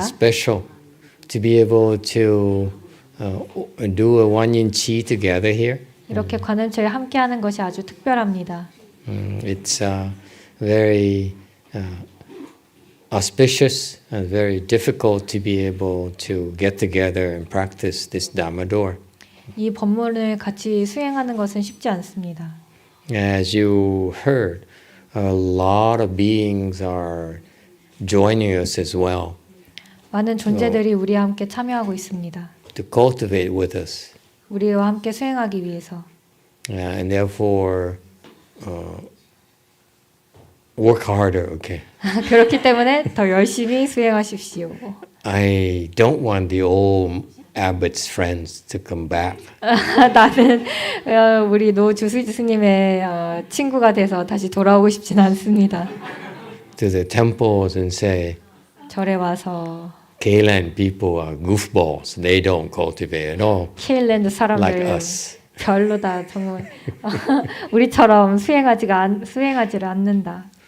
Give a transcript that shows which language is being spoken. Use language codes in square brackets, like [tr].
[en] It's special to be able to do a GuanYin Qi together here. [ko] 이렇게 관음체를 함께 하는 것이 아주 특별합니다. [en] It's very auspicious and very difficult to be able to get together and practice this Dharma door. [ko] 이 법문을 같이 수행하는 것은 쉽지 않습니다. [en] As you heard, a lot of beings are joining us as well [ko] 많은 존재들이 우리와 함께 참여하고 있습니다. [en] to cultivate with us. [ko] 우리와 함께 수행하기 위해서. [en] And therefore, work harder, okay? [ko] 그렇기 때문에 더 열심히 수행하십시오. [en] I don't want the old abbot's friends to come back. [ko] 나는 우리 노 주스님의 친구가 돼서 다시 돌아오고 싶진 않습니다. [en] To the temples and say, [ko] 절에 와서 [en] Kailan people are goofballs. They don't cultivate at all. [ko] 케일랜드 사람들 [en] Like us. [ko] 별로다 정말 우리처럼 수행하지를 않는다.